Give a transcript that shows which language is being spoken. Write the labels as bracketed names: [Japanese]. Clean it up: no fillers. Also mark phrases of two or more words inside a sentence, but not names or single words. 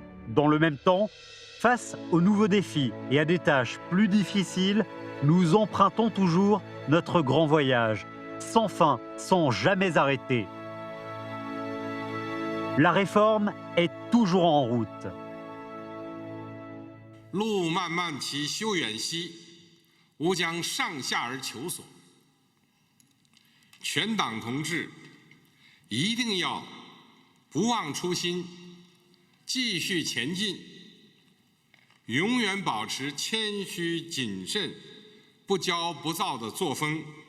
[French] Dans le même temps, face aux nouveaux défis et à des tâches plus difficiles, nous empruntons toujours notre grand voyage, sans fin, sans jamais arrêter. La réforme est toujours en route. [Chinese] 路漫漫其修远兮，吾将上下而求索。全党同志一定要不忘初心，继续前进，永远保持谦虚谨慎、不骄不躁的作风，